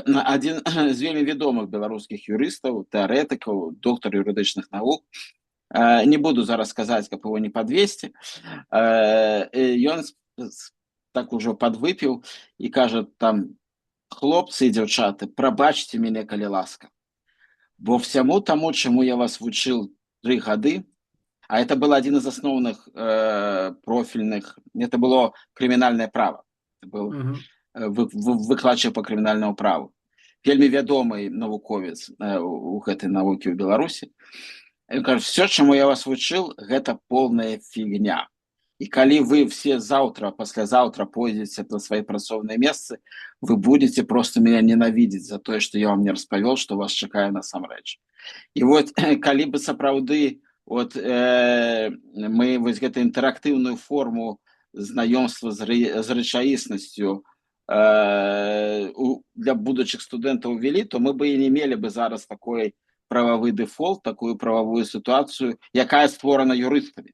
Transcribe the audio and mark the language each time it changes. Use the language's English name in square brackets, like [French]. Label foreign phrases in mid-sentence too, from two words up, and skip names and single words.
[Belarusian] адзін з вельмі вядомых беларускіх юрыстаў, тэарэтыкаў, доктар юрыдычных навук, не буду зараз сказаць, каб его не падвесці, ён так ужо падвыпіў і кажа там: хлопцы і дзяўчаты, прабачце мяне, калі ласка, бо всяму таму, чаму я вас вучыў 3 гады, [Russian] а это был один из основных профильных, это было [Belarusian] крымінальнае права, [Russian] это был [Belarusian] выкладчык по крымінальнаму праву, вельмі вядомы навуковец у гэтай навукі ў Беларусі. Ён кажа: все, чаму я вас вучыў, гэта полная фігня. І калі вы все заўтра, паслязаўтра пойдзеце на свае працоўныя месцы, [Russian] вы будете просто меня ненавидеть за [Belarusian] тое, што я вам не распавёл, што вас чакае насамрэч. І вот калі бы сапраўды вот, мы вось гэту інтэрактыўную форму знаёмства з рэчаіснасцю для будучых студэнтаў увялі, то мы бы і не мелі бы зараз такой прававы дэфолт, такую прававую сітуацыю, якая створана юрыстамі.